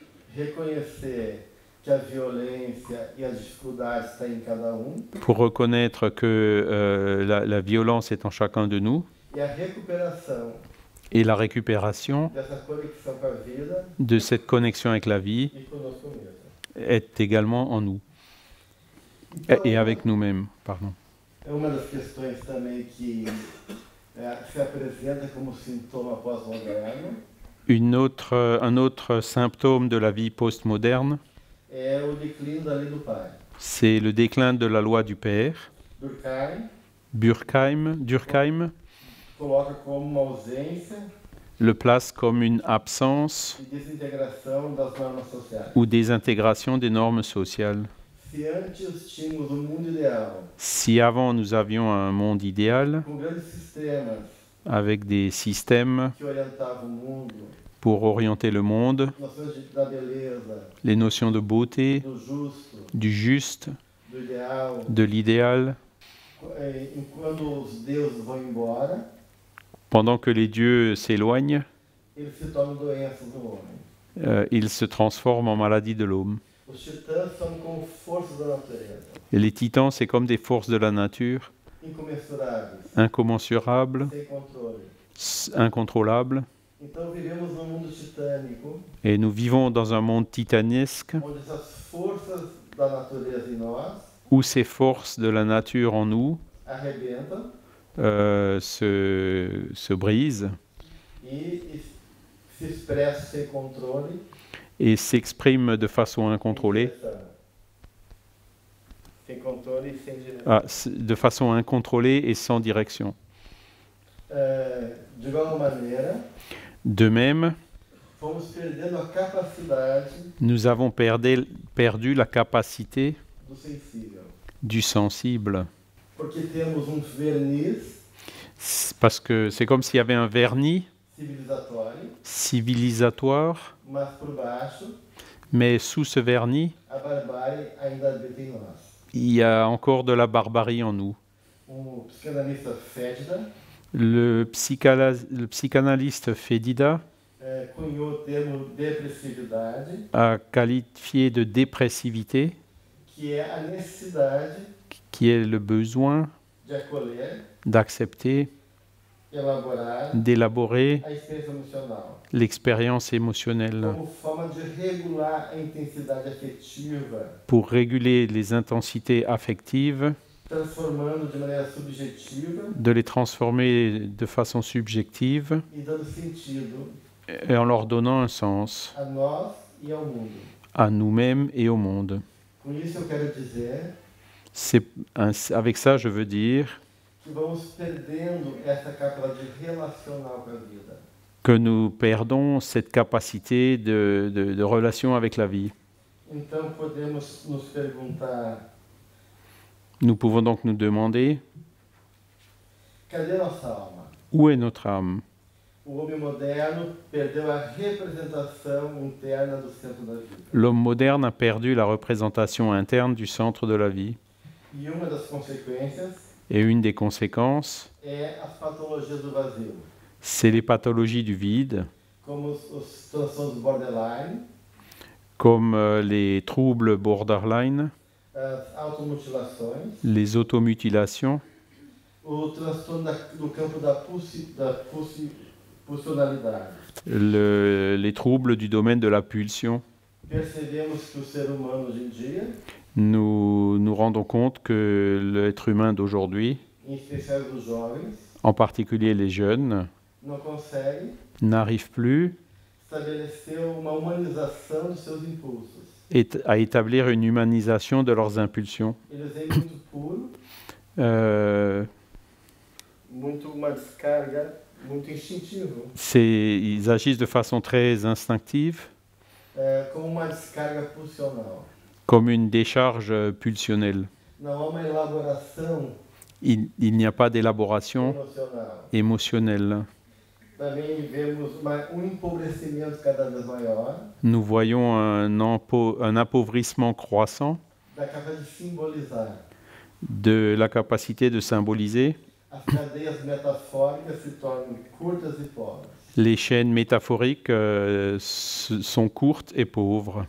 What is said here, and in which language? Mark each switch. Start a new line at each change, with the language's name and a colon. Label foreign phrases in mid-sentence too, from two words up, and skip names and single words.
French: pour reconnaître que la violence est en chacun de nous, et la récupération de cette connexion avec la vie est également en nous, et avec nous-mêmes, pardon.
Portuguese: Uma das questões também que se apresenta como sintoma pós-moderno.
French: Un autre symptôme de la vie postmoderne, c'est le déclin de la loi du Père. Durkheim le place comme une absence
Portuguese: e desintegração das normas sociais.
French: ou désintégration des normes sociales.
Portuguese: Se antes tínhamos um mundo ideal,
French: Si avant nous avions un monde idéal
Portuguese: com grandes sistemas
French: avec des systèmes
Portuguese: que orientavam o mundo,
French: pour orienter le monde,
Portuguese: noções da beleza,
French: les notions de beauté,
Portuguese: do justo,
French: du juste,
Portuguese: do ideal,
French: de l'idéal,
Portuguese: quando os deuses vão embora,
French: pendant que les dieux s'éloignent,
Portuguese: eles se tornam doenças no homem.
French: ils se transforment en maladie de l'homme.
Portuguese: Os titãs são como forças da natureza,
French: Et les titans, c'est comme des forces de la nature,
Portuguese: incomensuráveis,
French: incommensurables,
Portuguese: sem controle.
French: incontrôlables.
Portuguese: Então vivemos num mundo titânico,
French: Et nous vivons dans un monde titanesque
Portuguese: onde essas forças da natureza em nós
French: où ces forces de la nature en nous
Portuguese: arrebentam
French: se brisent
Portuguese: e se expressam sem controle
French: et s'expriment de façon incontrôlée,
Portuguese: sem controle e sem direção.
French: de façon incontrôlée et sans direction.
Portuguese: De igual maneira,
French: De même,
Portuguese: fomos perdendo a capacidade
French: nous avons perdu la capacité
Portuguese: do sensível,
French: du sensible.
Portuguese: porque temos verniz
French: Parce que c'est comme s'il y avait un vernis
Portuguese: civilizatório,
French: civilisatoire,
Portuguese: mas por baixo
French: mais sous ce vernis,
Portuguese: a barbárie ainda habita em nós.
French: il y a encore de la barbarie en nous.
Portuguese: Psicanalista fétida
French: Le psychanalyste Fedida
Portuguese: cunhou o termo depressividade,
French: a qualifié de dépressivité,
Portuguese: que é a necessidade
French: qui est le besoin
Portuguese: de acolher,
French: d'accepter,
Portuguese: elaborar
French: d'élaborer
Portuguese: a experiência emocional,
French: l'expérience émotionnelle
Portuguese: como forma de regular a intensidade afetiva,
French: pour réguler les intensités affectives,
Portuguese: transformando de maneira subjetiva
French: de les transformer de façon subjective
Portuguese: e dando sentido
French: et en leur donnant un sens
Portuguese: a nós e ao mundo.
French: à nous-mêmes et au monde.
Portuguese: Com isso eu quero dizer
French: Avec ça, je veux dire
Portuguese: que vamos perdendo essa capacidade relacional com a vida.
French: que nous perdons cette capacité de relation avec la vie.
Portuguese: Então podemos nos perguntar:
French: Nous pouvons donc nous demander
Portuguese: cadê nossa alma?
French: où est notre âme?
Portuguese: O homem moderno perdeu a representação interna do centro da vida.
French: L'homme moderne a perdu la représentation interne du centre de la vie.
Portuguese: E uma das consequências
French: Et une des conséquences,
Portuguese: é as patologias do vazio,
French: c'est les pathologies du vide,
Portuguese: como os transtornos borderline,
French: comme les troubles borderline,
Portuguese: as automutilações,
French: les automutilations,
Portuguese: o transtorno do campo da pulsionalidade.
French: les troubles du domaine de la pulsion.
Portuguese: Percebemos que o ser humano hoje em dia,
French: Nous nous rendons compte que l'être humain d'aujourd'hui,
Portuguese: em especial dos jovens,
French: en particulier les jeunes,
Portuguese: não consegue
French: n'arrive plus
Portuguese: estabelecer uma humanização dos seus impulsos.
French: à établir une humanisation de leurs impulsions.
Portuguese: Eles vêm muito puro, muito uma descarga, muito instintivo,
French: Ils agissent de façon très instinctive,
Portuguese: como uma descarga pulsional.
French: comme une décharge pulsionnelle.
Portuguese: Não há uma elaboração
French: Il n'y a pas d'élaboration
Portuguese: emocional.
French: émotionnelle.
Portuguese: Também vemos empobrecimento cada vez maior
French: Nous voyons un appauvrissement croissant
Portuguese: da capacidade de simbolizar.
French: de la capacité de symboliser.
Portuguese: As cadeias metafóricas se tornam curtas e pobres.
French: Les chaînes métaphoriques sont courtes et pauvres.